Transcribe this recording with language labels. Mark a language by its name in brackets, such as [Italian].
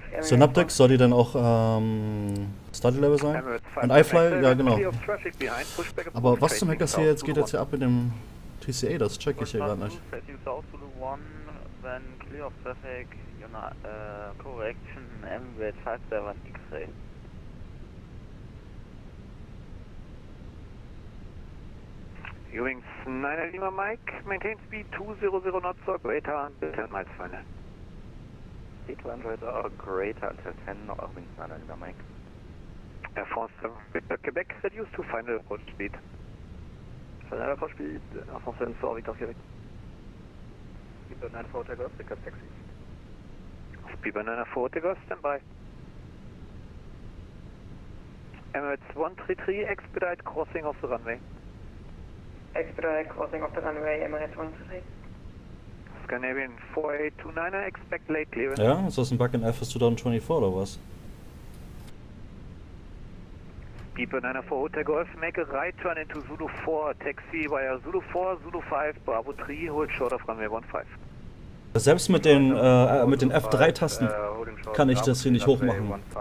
[German] Synaptics, soll die dann auch Study Level sein? Und iFly, ja genau. Aber was zum Henker hier jetzt geht jetzt hier ab mit dem TCA, das check ich hier gerade nicht. [English] Then clear of traffic, correction, MV57 X-Ray. Eurowings 9 Lima Mike, maintain speed 200 knots or greater until 10 miles final. 200 or greater until 10 or wings 9 Lima Mike. Air France Victor Quebec, reduce to final approach speed. Final approach speed, Air France 74 Victor Quebec. Speedbird 94 takeoff, request taxi. Speedbird 94 takeoff, stand by. Emirates 133, expedite crossing of the runway. Expedite crossing of the runway, Emirates 133. Scandinavian 4829er, expect late clearance. [German] Ja, ist das ein Bug in FS2024 oder was? [English] Speedbird 94 Hotel Golf, make a right turn into Zulu 4, taxi via Zulu 4, Zulu 5, Bravo 3, hold short of runway 15. [German] Selbst mit den F3-Tasten kann ich das hier nicht hochmachen.